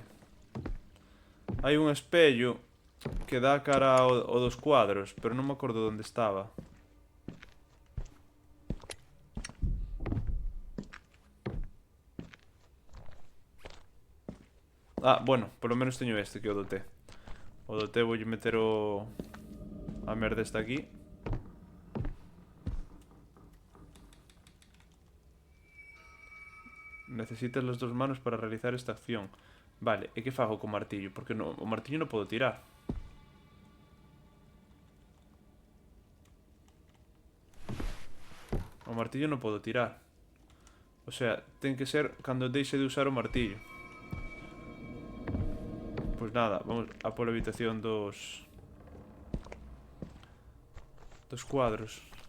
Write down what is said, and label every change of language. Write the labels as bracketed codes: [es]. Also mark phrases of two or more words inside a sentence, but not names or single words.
[gl] Hai un espello que dá cara ao dos cuadros, pero non me acordo onde estaba. Ah, bueno, polo menos teño este que é o do té. O do té voulle meter a merda esta aquí. [es] Necesitas las dos manos para realizar esta acción. [gl] Vale, e que fago co martillo? Porque no, o martillo non podo tirar. O martillo non podo tirar. O sea, ten que ser cando deixe de usar o martillo. Pois nada, vamos a pola habitación dos cuadros.